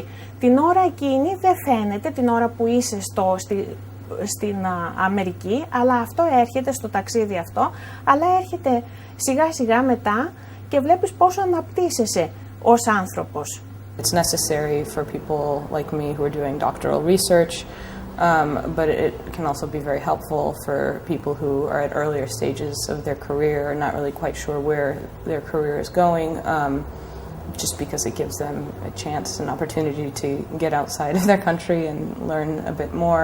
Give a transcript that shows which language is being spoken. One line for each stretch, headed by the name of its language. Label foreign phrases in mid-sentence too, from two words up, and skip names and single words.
Greek: Την ώρα εκείνη δεν φαίνεται, την ώρα που είσαι στην Αμερική, αλλά αυτό έρχεται στο ταξίδι αυτό, αλλά έρχεται σιγά σιγά μετά και βλέπεις πόσο αναπτύσσεσαι ως άνθρωπος.
English: It's necessary for people like me who are doing doctoral research, but it can also be very helpful for people who are at earlier stages of their career and not really quite sure where their career is going, just because it gives them a chance, an opportunity to get outside of their country and learn a bit more.